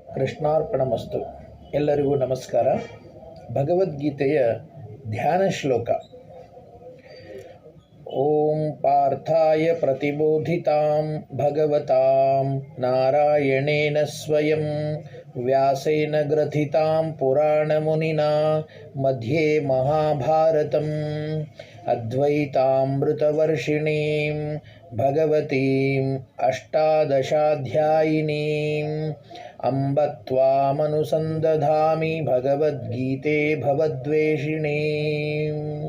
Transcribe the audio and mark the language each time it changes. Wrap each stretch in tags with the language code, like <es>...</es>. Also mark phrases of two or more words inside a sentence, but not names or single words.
<kn>ಕೃಷ್ಣಾರ್ಪಣಮಸ್ತು. ಎಲ್ಲರಿಗೂ ನಮಸ್ಕಾರ. ಭಗವದ್ಗೀತೆಯ ಧ್ಯಾನ ಶ್ಲೋಕ.</kn> <sa>ಓಂ ಪಾರ್ಥಾಯ ಪ್ರತಿಬೋಧಿತಾಂ ಭಗವತಾಂ ನಾರಾಯಣೇನ ಸ್ವಯಂ ವ್ಯಾಸೇನ ಗ್ರಥಿತಾಂ ಪುರಾಣಮುನಿನಾ ಮಧ್ಯೆ ಮಹಾಭಾರತಂ ಅದ್ವೈತಾಮೃತವರ್ಷಿಣೀಂ ಭಗವತೀಂ ಅಷ್ಟಾದಶಾಧ್ಯಾಯಿನೀಂ ಅಂಬ ತ್ವಾಮನುಸಂದಧಾಮಿ ಭಗವದ್ಗೀತೆ ಭವದ್ವೇಷಿಣೀಂ.</sa>